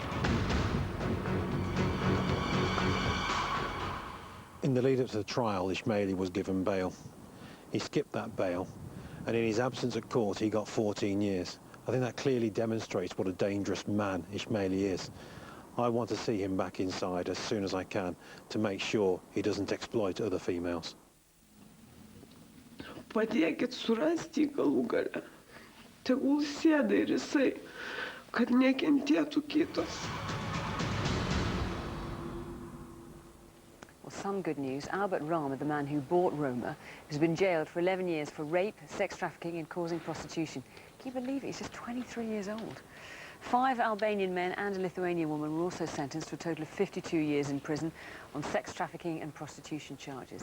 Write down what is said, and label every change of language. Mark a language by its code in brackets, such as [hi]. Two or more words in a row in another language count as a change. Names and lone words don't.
[en] In the lead-up to the trial, Ismaili was given bail. He skipped that bail, and in his absence at court, he got 14 years. I think that clearly demonstrates what a dangerous man Ismaili is. I want to see him back inside as soon as I can to make sure he doesn't exploit other females. [lt] Padėkit surasti galų gale. Tegul sėda ir jisai, kad nekentėtų kitos. [en] Well, some good news. Albert Rama, the man who bought Roma, has been jailed for 11 years for rape, sex trafficking and causing prostitution. Can you believe it? He's just 23 years old. 5 Albanian men and a Lithuanian woman were also sentenced to a total of 52 years in prison on sex trafficking and prostitution charges.